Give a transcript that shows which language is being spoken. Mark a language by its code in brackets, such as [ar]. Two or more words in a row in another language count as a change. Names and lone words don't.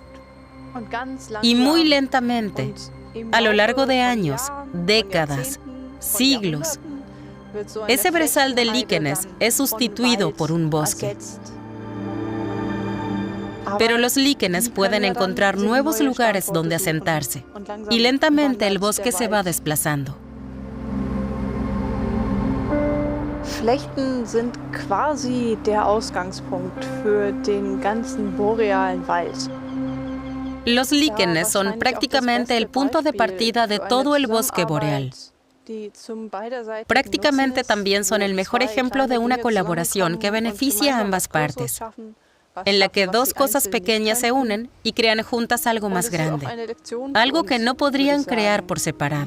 [es] Y muy lentamente, a lo largo de años, décadas, siglos, ese brezal de líquenes es sustituido por un bosque. Pero los líquenes pueden encontrar nuevos lugares donde asentarse, y lentamente el bosque se va desplazando. [de] Flechten sind quasi der Ausgangspunkt für den ganzen borealen Wald. [es] Los líquenes son prácticamente el punto de partida de todo el bosque boreal. Prácticamente también son el mejor ejemplo de una colaboración que beneficia a ambas partes, en la que dos cosas pequeñas se unen y crean juntas algo más grande, algo que no podrían crear por separado.